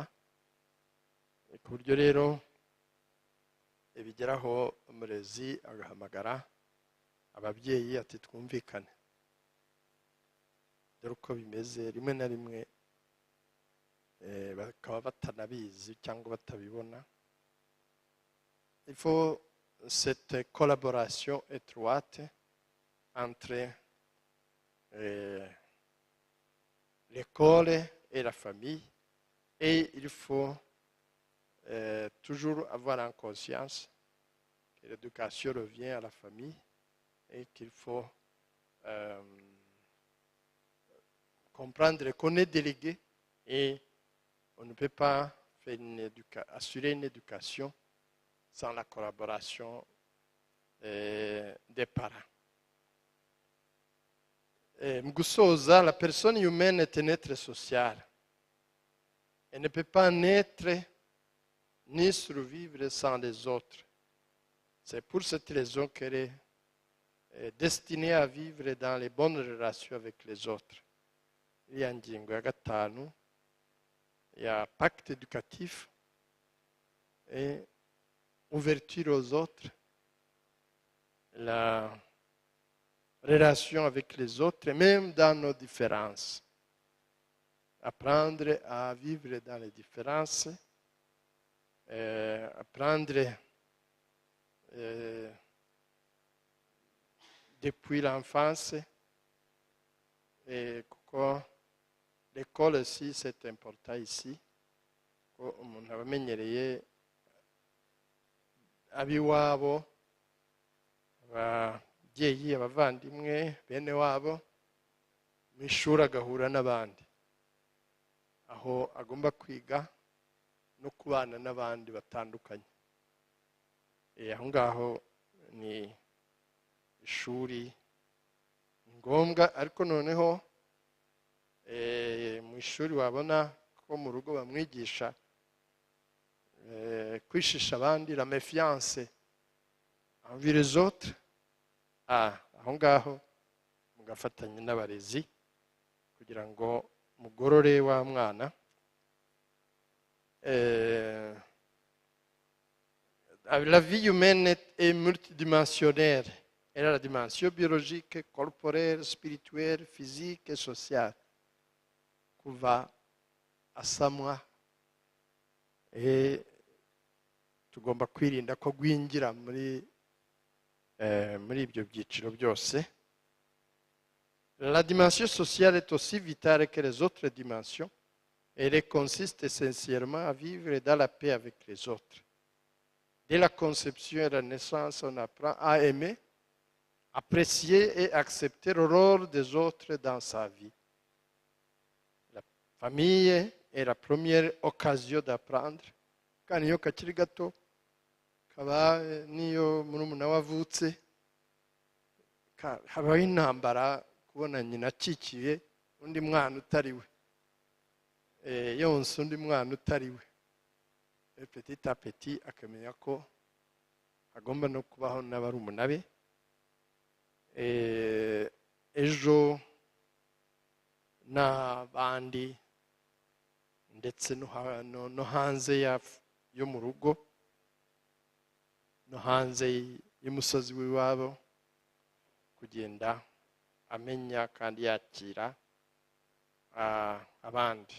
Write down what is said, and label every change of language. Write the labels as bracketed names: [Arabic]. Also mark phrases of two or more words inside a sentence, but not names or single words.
[Kinyarwanda] Ku buryo rero bigeraho umurezi agahamagara ababyeyi ati twumvikane, dore uko bimeze. Rimwe na rimwe bakaba batanabizi cyangwa batabibona. [French] Il faut cette collaboration étroite entre l'école et la famille, et il faut toujours avoir en conscience que l'éducation revient à la famille et qu'il faut comprendre qu'on est délégué et on ne peut pas faire assurer une éducation sans la collaboration des parents. [Kinyarwanda] Mu gusoza, [French] la personne humaine est un être social. Elle ne peut pas naître ni survivre sans les autres. C'est pour cette raison qu'elle est destinée à vivre dans les bonnes relations avec les autres. [Kinyarwanda] Iriya ngingo ya gatanu ya [French] pacte éducatif et ouverture aux autres, la relation avec les autres, même dans nos différences. Apprendre à vivre dans les différences, apprendre depuis l'enfance, kuko l'école aussi c'est important ici, [Kinyarwanda] ko umuntu aba amenyereye ab'iwabo, ababyeyi, abavandimwe, bene wabo, mu ishuri agahura n'abandi, aho agomba kwiga no kubana n'abandi batandukanye. Aho ngaho ni ishuri ngombwa, ariko noneho mu ishuri wabona ko mu rugo bamwigisha kwishisha abandi, [French] la méfiance envers les autres. [Kinyarwanda] Aho ngaho mugafatanya n'abarezi kugira ngo mugorore wa mwana. [French] La vie humaine est multidimensionnelle. Elle a la dimension biologique, corporelle, spirituelle, physique et sociale. [Kinyarwanda] Kuva asamwa, tugomba kwirinda ko gwinjira muri ibyo byiciro byose. [French] La dimension sociale est aussi vitale que les autres dimensions. Elle consiste essentiellement à vivre dans la paix avec les autres. Dès la conception et la naissance, on apprend à aimer, apprécier et accepter le rôle des autres dans sa vie. La famille est la première occasion d'apprendre. [Kinyarwanda] Kandi iyo kakiri gato kaba niyo murumuna wavutse, habaho intambara kubona nyina akikiye undi mwana utari we, yonsa undi mwana utari we. [French] Petit à petit [Kinyarwanda] akamenya ko agomba no kubaho n'abarumuna be. Ejo n'abandi ndetse no hanze yo mu rugo, no hanze y'umusozi w'iwabo, kugenda amenya kandi yakira abandi.